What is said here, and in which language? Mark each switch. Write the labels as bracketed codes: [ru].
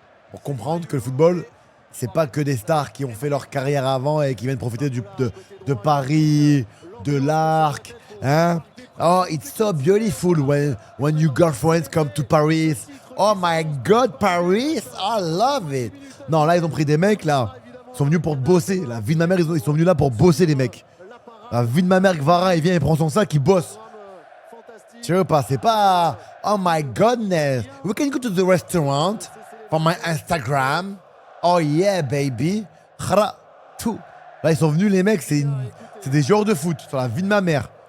[fr] Pour comprendre que le football, c'est pas que des stars qui ont fait leur carrière avant et qui viennent profiter de Paris, de l'Arc, hein. [en] Oh, it's so beautiful when your girlfriends come to Paris. Oh my God, Paris, I love it. [fr] Non, là, ils ont pris des mecs, là. Ils sont venus pour bosser. La vie de ma mère, ils sont venus là pour bosser, les mecs. La vie de ma mère, Gvara, il vient, il prend son sac, il bosse. Tu veux pas, c'est pas... [en] Oh my goodness, we can go to the restaurant for my Instagram. Oh yeah, baby. Tout. [fr] Là, ils sont venus, les mecs, c'est des joueurs de foot sur la vie de ma mère.